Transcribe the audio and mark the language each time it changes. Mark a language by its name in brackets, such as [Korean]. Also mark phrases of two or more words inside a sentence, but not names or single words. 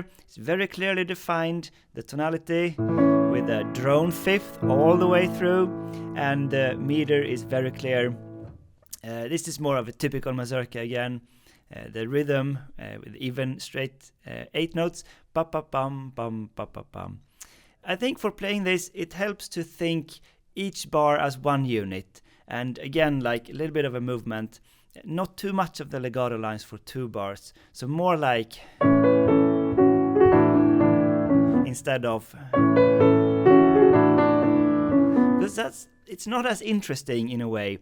[English] It's very clearly defined, the tonality, with a drone fifth all the way through, and the meter is very clear. This is more of a typical mazurka again. The rhythm with even straight 8 notes. Pa pa pam pam pa pa pam. I think for playing this, it helps to think each bar as one unit, and again, like a little bit of a movement. Not too much of the legato lines for 2 bars, so more like instead of, because it's not as interesting in a way.